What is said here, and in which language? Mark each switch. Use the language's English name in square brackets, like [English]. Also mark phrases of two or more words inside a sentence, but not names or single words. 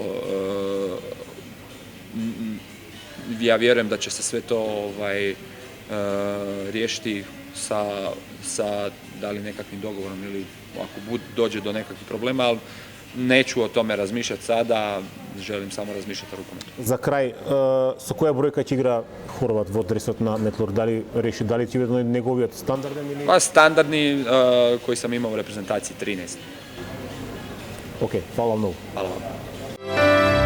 [Croatian] ja vjerujem da će se sve to riješiti sa da li nekakvim dogovorom ili ako dođe do nekakvih problema, ali neću o tome razmišljati sada, želim samo razmišljati o rukometu. [Macedonian] За крај, со која бројка ќе игра Хорват во дресот на Метлург? Дали ќе биде неговиот стандарден или? [Croatian] Pa standardni koji sam imao u reprezentaciji 13. [Macedonian] Океј, фала многу. [Croatian] Hvala vam.